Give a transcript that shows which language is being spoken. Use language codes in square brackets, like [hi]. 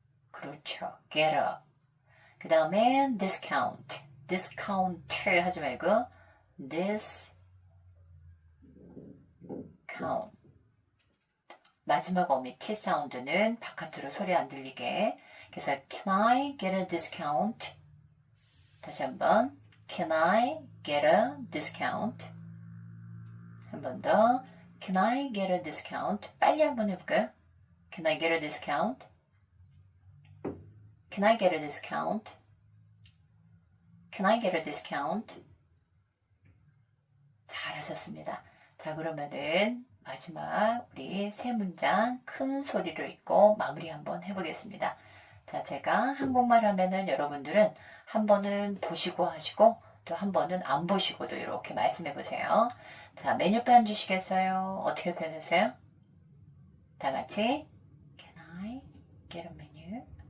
[ko] 그렇죠. [en] get up. [ko] 그 다음에 discount. discount 하지 말고 discount. 마지막 어미 T 사운드는 바깥으로 소리 안 들리게. 그래서 [en] can I get a discount? [ko] 다시 한번 [en] can I get a discount? [ko] 한 번 더 [en] can I get a discount? [ko] 빨리 한번 해볼까요? [en] Can I get a discount? Can I get a discount? Can I get a discount? [ko] 잘하셨습니다. 자, 그러면은 마지막 우리 세 문장 큰 소리로 읽고 마무리 한번 해보겠습니다. 자, 제가 한국말 하면은 여러분들은 한 번은 보시고 하시고 또 한 번은 안 보시고도 이렇게 말씀해 보세요. 자, 메뉴판 주시겠어요? 어떻게 표현하세요? 다 같이 [en] Can I get a menu?